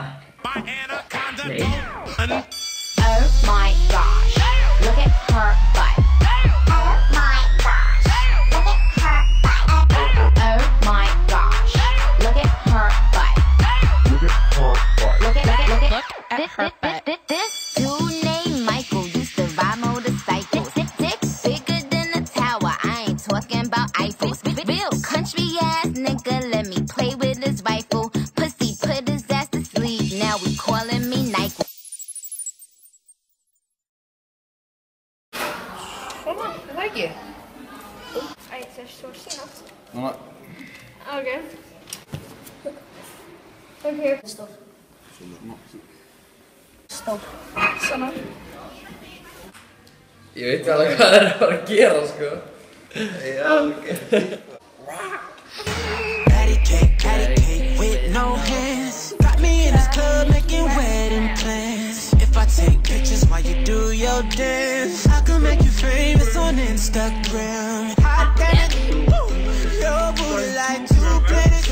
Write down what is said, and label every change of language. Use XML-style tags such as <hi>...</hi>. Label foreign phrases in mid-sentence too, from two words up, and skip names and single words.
<is>Nei.</is> <en>Oh my gosh, look at her butt. Oh my gosh, look at her butt. Oh my gosh, look at her butt. Look at her butt. Look at her butt. This dude named Michael used to ride motorcycles. Dick bigger than a tower. I ain't talking about Eiffels. Real country ass nigga, let me play with his rifle. Pussy put his ass to sleep. Now we calling me Nike.</en> <is>Svona, það ekki? Æ, það er svo síðan. Núna.</is> <en>Ok. Ok.</en> <is>Stór. Stór. Svona. Ég veit alveg hvað það er að fara að gera, sko. Já, ok.</is> <en>Patty cake with no hands. Got me in this club making wedding plans. If I take pictures while you do your dance, I can make you famous on Instagram. Hot damn it, your booty like two planets.</en>